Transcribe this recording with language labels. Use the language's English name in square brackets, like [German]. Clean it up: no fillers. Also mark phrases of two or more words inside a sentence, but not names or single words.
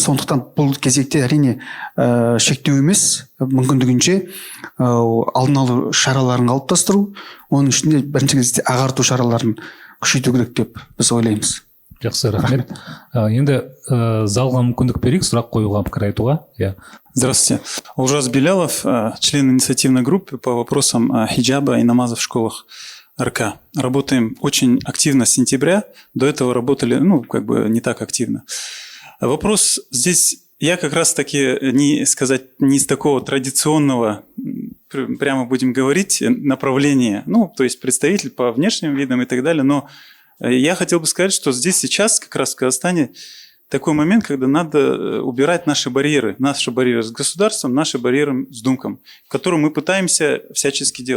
[Kazakh] Сондықтан бұл кезекте әрине шектеу емес, мүмкіндігінше алдын алу шараларын қалыптастыру, оның ішінде бірінші кезекте ағарту шараларын күшейту керек деп біз ойлаймыз. Жақсы, рахмет. Енді залға мүмкіндік берейік сұрақ қоюға, пікір айтуға. [Russian] Здравствуйте. Ужас Белялов, член инициативной группы по вопросам хиджаба и намаза в школах РК. Работаем очень активно с сентября. До этого работали, не так активно. Вопрос здесь, я как раз таки не с такого традиционного, прямо будем говорить, направления, то есть представитель по внешним видам и так далее, но я хотел бы сказать, что здесь сейчас как раз в Казахстане такой момент, когда надо убирать наши барьеры с государством, наши барьеры с Думком, которые мы пытаемся всячески делать.